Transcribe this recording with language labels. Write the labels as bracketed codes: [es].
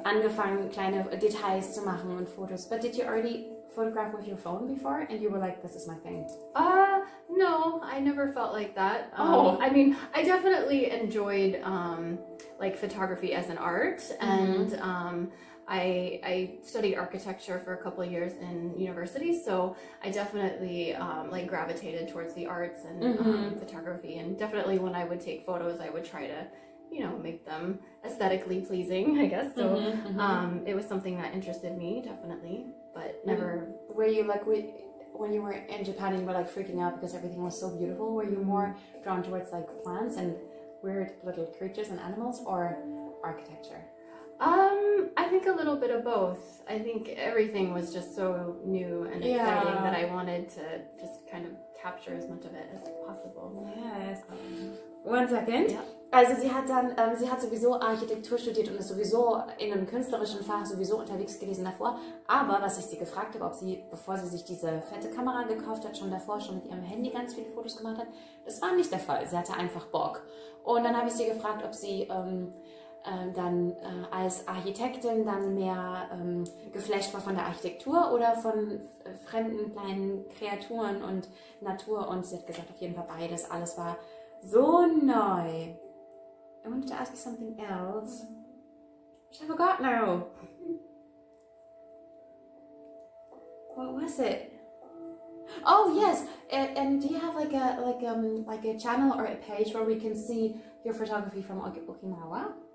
[de] Angefangen, kleine Details zu machen und Fotos. [en] But did you already photograph with your phone before and you were like, this is my thing? No, I never felt like that. I mean, I definitely enjoyed like photography as an art, and I studied architecture for a couple of years in university, so I definitely like gravitated towards the arts and photography, and definitely when I would take photos, I would try to, make them aesthetically pleasing, I guess. So it was something that interested me, definitely, but never. Were you like, when you were in Japan and you were like freaking out because everything was so beautiful, were you more drawn towards like plants and weird little creatures and animals, or architecture? I think a little bit of both. I think everything was just so new and exciting that I wanted to just kind of capture as much of it as possible. Yes. 1 second. [de] Ja. Also sie hat sowieso Architektur studiert und ist sowieso in einem künstlerischen Fach sowieso unterwegs gewesen davor. Aber was ich sie gefragt habe, ob sie, bevor sie sich diese fette Kamera gekauft hat, schon davor schon mit ihrem Handy ganz viele Fotos gemacht hat, das war nicht der Fall. Sie hatte einfach Bock. Und dann habe ich sie gefragt, ob sie dann als Architektin dann mehr geflasht war von der Architektur oder von fremden kleinen Kreaturen und Natur, und sie hat gesagt, auf jeden Fall beides. Alles war so neu. [en] I wanted to ask you something else, which I forgot now. What was it? Oh yes, and do you have like a channel or a page where we can see your photography from Okinawa?